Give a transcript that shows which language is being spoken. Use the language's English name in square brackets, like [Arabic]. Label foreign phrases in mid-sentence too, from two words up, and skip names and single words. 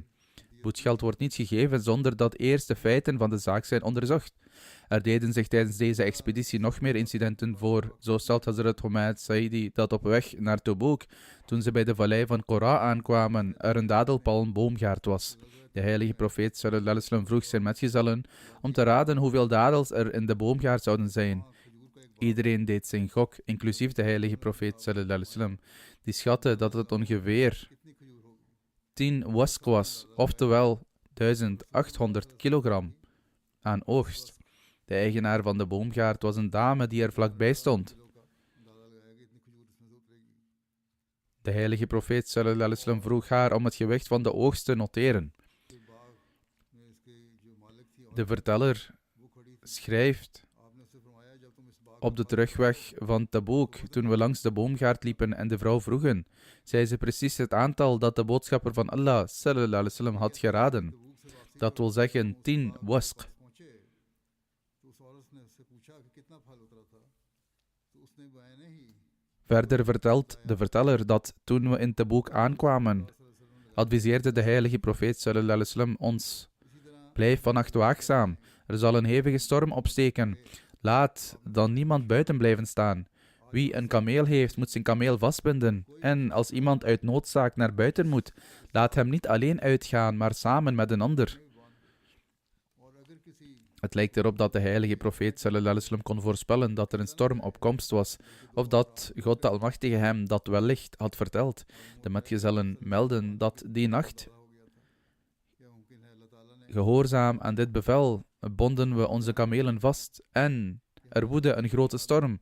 [Dutch] Bloedgeld wordt niet gegeven zonder dat eerst de feiten van de zaak zijn onderzocht. Er deden zich tijdens deze expeditie nog meer incidenten voor. Zo stelt Hazrat Humayd Saidi dat op weg naar Tabuk, toen ze bij de vallei van Qura aankwamen, er een dadelpalmboomgaard was. De heilige profeet [Arabic] صلى الله عليه وسلم [Dutch] vroeg zijn metgezellen om te raden hoeveel dadels er in de boomgaard zouden zijn. Iedereen deed zijn gok, inclusief de heilige profeet [Arabic] صلى الله عليه وسلم. [Dutch] Die schatte dat het ongeveer 10 wasq was, oftewel 1800 kilogram aan oogst. De eigenaar van de boomgaard was een dame die er vlakbij stond. De heilige profeet [Arabic] صلى الله عليه وسلم [Dutch] vroeg haar om het gewicht van de oogst te noteren. De verteller schrijft, op de terugweg van Tabuk, toen we langs de boomgaard liepen en de vrouw vroegen, zei ze precies het aantal dat de boodschapper van Allah [Arabic] صلى الله عليه وسلم [Dutch] had geraden. Dat wil zeggen 10 wasq. Verder vertelt de verteller dat toen we in Tabuk aankwamen, adviseerde de heilige profeet [Arabic] صلى الله عليه وسلم [Dutch] ons: blijf vannacht waakzaam, er zal een hevige storm opsteken. Laat dan niemand buiten blijven staan. Wie een kameel heeft, moet zijn kameel vastbinden. En als iemand uit noodzaak naar buiten moet, laat hem niet alleen uitgaan, maar samen met een ander. Het lijkt erop dat de heilige profeet [Arabic] صلى الله عليه وسلم [Dutch] kon voorspellen dat er een storm op komst was, of dat God de Almachtige hem dat wellicht had verteld. De metgezellen melden dat die nacht, gehoorzaam aan dit bevel, bonden we onze kamelen vast en er woedde een grote storm.